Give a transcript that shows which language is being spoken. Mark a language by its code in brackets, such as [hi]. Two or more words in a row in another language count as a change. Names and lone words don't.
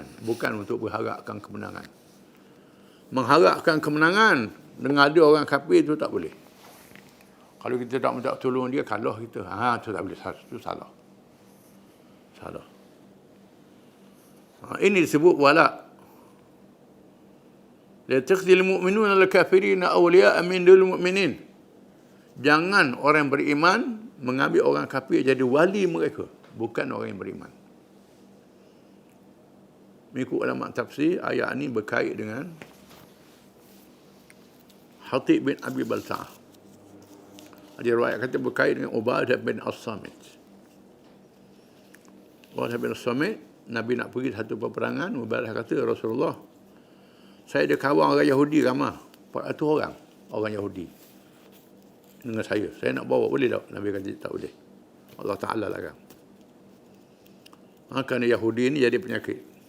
[ms] Bukan untuk berharapkan kemenangan. Mengharapkan kemenangan dengan ada orang kafir itu tak boleh. Kalau kita tak minta tolong dia, kalah kita. Itu tak boleh. Itu salah. Ini disebut wala. [ar] لا يتخذ المؤمنون الكافرين أولياء من دون المؤمنين. [ms] Jangan orang yang beriman mengambil orang kafir jadi wali mereka, bukan orang yang beriman. Mengikut ulama tafsir, ayat ini berkait dengan Hatib bin Abi Balta'ah. Ada riwayat kata berkait dengan Ubadah bin As-Samit. Ubadah bin As-Samit, Nabi nak pergi satu peperangan, Ubadah kata, Rasulullah, saya ada kawan orang Yahudi ramai, 400 orang Yahudi dengan saya nak bawa, boleh tak? Nabi kata tak boleh, Allah Ta'ala larang. Kerana Yahudi ini jadi penyakit.